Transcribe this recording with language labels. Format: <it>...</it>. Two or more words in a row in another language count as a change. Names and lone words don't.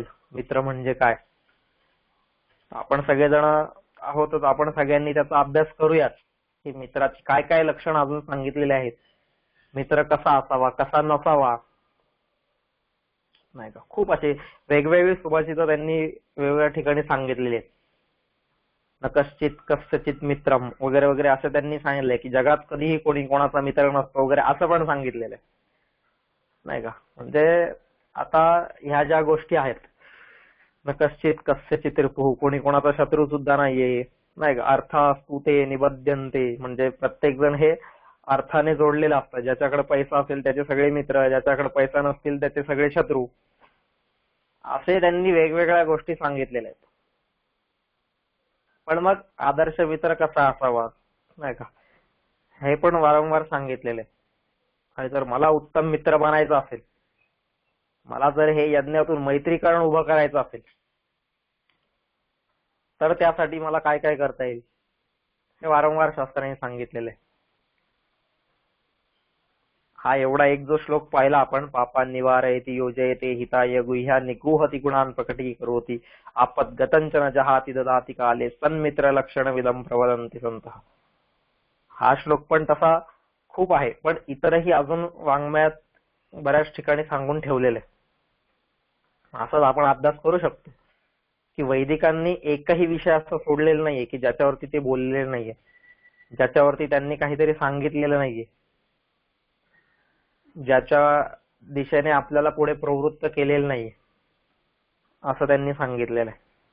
<mr>मित्र म्हणजे काय, आपण सगळेजण आहोतच, आपण सगळ्यांनी त्याचा अभ्यास करूयात की मित्राची काय काय लक्षण अजून सांगितलेले आहेत, मित्र कसा असावा, कसा नसावा, नाही का. खूप असे वेगवेगळी सुभाषितं त्यांनी वेगवेगळ्या ठिकाणी सांगितलेली आहेत.</mr> <sa>न कश्चित कस्यचित मित्रम</sa> <mr>वगैरे वगैरे असं त्यांनी सांगितलंय की जगात कधीही कोणी कोणाचा मित्र नसतो वगैरे, असं पण सांगितलेलं आहे, नाही का. म्हणजे आता ह्या ज्या गोष्टी आहेत,</mr> <sa>न कश्चित कस्यचित रिपुः,</sa> <mr>कोणी कोणाचा शत्रू सुद्धा नाहीये, नाही का.</mr> <sa>अर्थास्तु ते निबध्यन्ते,</sa> <mr>म्हणजे प्रत्येक जण हे अर्थाने जोडलेलं असतं. ज्याच्याकडे पैसा असेल त्याचे सगळे मित्र, ज्याच्याकडे पैसा नसतील त्याचे सगळे शत्रू, असे त्यांनी वेगवेगळ्या गोष्टी सांगितलेल्या आहेत. पण मग आदर्श मित्र कसा असावा, नाही का, हे पण वारंवार सांगितलेले आहे. आणि जर मला उत्तम मित्र बनायचं असेल, मला जर हे यज्ञातून मैत्रीकरण उभं करायचं असेल, तर त्यासाठी मला काय काय करता येईल हे वारंवार शास्त्राने सांगितलेलं आहे. हा एवढा एक जो श्लोक पाहिला आपण,</mr> <sa>पापा निवारयति योजयते हिताय गुह्या निगूहति गुणान प्रकटीकरोति आपद्गतंचन जहाति ददाति काले सन्मित्र लक्षण विदम प्रवदन्ति संतः.</sa> <mr>हा श्लोक पण तसा खूप आहे, पण इतरही अजून वाङ्मयात बऱ्याच ठिकाणी सांगून ठेवलेले. असाच आपण अभ्यास करू शकतो की वैदिकांनी एकही विषय असं सोडलेला नाहीये की ज्याच्यावरती ते बोललेले नाहीये, ज्याच्यावरती त्यांनी काहीतरी सांगितलेलं नाहीये, ज्याच्या दिशेने आपल्याला पुढे प्रवृत्त केलेलं नाहीये, असं त्यांनी सांगितलेलं आहे.</mr>